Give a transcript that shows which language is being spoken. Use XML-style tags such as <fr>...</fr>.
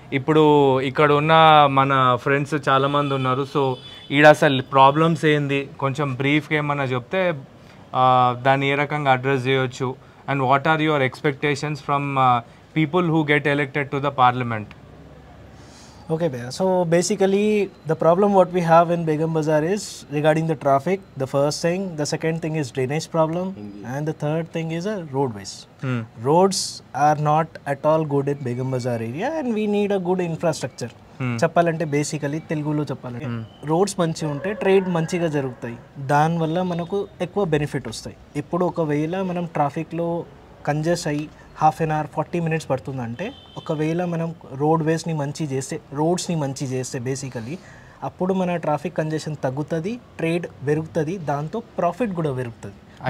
<te>ఇప్పుడు ఇక్కడ ఉన్న మన ఫ్రెండ్స్ చాలామంది ఉన్నారు. సో ఈడ అసలు ప్రాబ్లమ్స్ ఏంది కొంచెం బ్రీఫ్గా ఏమన్నా చెప్తే దాన్ని ఏ రకంగా అడ్రస్ చేయొచ్చు,</te> <en>And what are your expectations from people who get elected to the parliament? Okay, Bhaiya. So basically the problem what we have in Begum Bazaar is regarding the traffic, the first thing. The second thing is drainage problem. And the third thing is roadways. Roads are not at all good in Begum Bazaar area, and we need a good infrastructure.</en> <te>చెప్పాలంటే basically తెలుగులో చెప్పాలంటే roads మంచిగా ఉంటే trade మంచిగా జరుగుతాయి, దానివల్ల మనకు ఎక్కువ బెనిఫిట్ వస్తాయి. ఇప్పుడు ఒకవేళ మనం ట్రాఫిక్లో కంజెస్ట్ అయ్యి హాఫ్ అన్ అవర్ 40 minutes పడుతుందంటే, ఒకవేళ మనం రోడ్స్ని మంచి చేస్తే బేసికలీ అప్పుడు మన ట్రాఫిక్ కంజెషన్ తగ్గుతుంది, ట్రేడ్ పెరుగుతుంది, దాంతో ప్రాఫిట్ కూడా పెరుగుతుంది.</te>